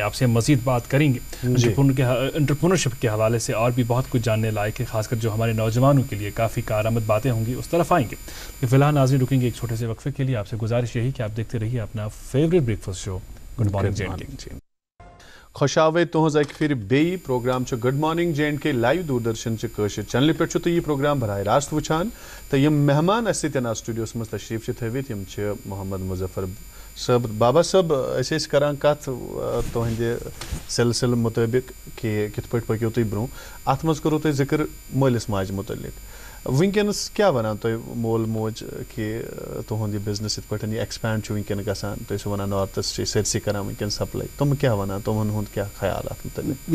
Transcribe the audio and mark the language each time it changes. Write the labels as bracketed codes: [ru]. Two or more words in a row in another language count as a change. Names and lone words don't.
[ur] آپ سے مزید بات کریں گے انٹرپرینورشپ کے حوالے سے اور بھی بہت کچھ جاننے لائق ہے خاص کر جو ہمارے نوجوانوں کے لیے کافی کارآمد باتیں ہوں گی اس طرف آئیں گے. فی الحال ناظرین رکیں گے ایک چھوٹے سے وقفے کے لیے. آپ سے گزارش یہی کہ آپ دیکھتے رہیے اپنا [en] favourite breakfast show [ur] گڈ مارننگ جے اینڈ کے. [ks] خوشاوے تہذ اکہ پھر بیٚیہِ پروگرام گڈ مارننگ جے اینڈ کے لائیو دوردرشن کٲشِر چینلہِ پٮ۪ٹھ چھُ تُہۍ یہِ پروگرام براہ راست وٕچھان تہٕ یِم مہمان اَسہِ سۭتۍ آز سٹوڈیوَس منٛز تشریٖف چھِ تھٲوِتھ یِم چھِ محمد مظفر صٲب. بابا صٲب أسۍ ٲسۍ کران کتھ تُہنٛدِ سلسلہٕ مُطٲبق کہِ کِتھ پٲٹھۍ پٔکِو تُہۍ برونٛہہ. اَتھ منٛز کوٚروٕ تۄہہِ ذِکر مٲلِس ماجہِ مُتعلق. وٕنکیٚنس کیٛاہ وَنان تُہۍ مول موج کہِ تُہُنٛد یہِ بِزنس یِتھ پٲٹھۍ یہِ ایٚکسپینڈ چھُ وٕنکیٚن گژھان تُہۍ ٲسِو وَنان نارتھَس چھِ سٲرسٕے کران وٕنکیٚن سپلاے تِم کیٛاہ وَنان تِمن ہُنٛد کیٛاہ خیال اَتھ مُتعلق؟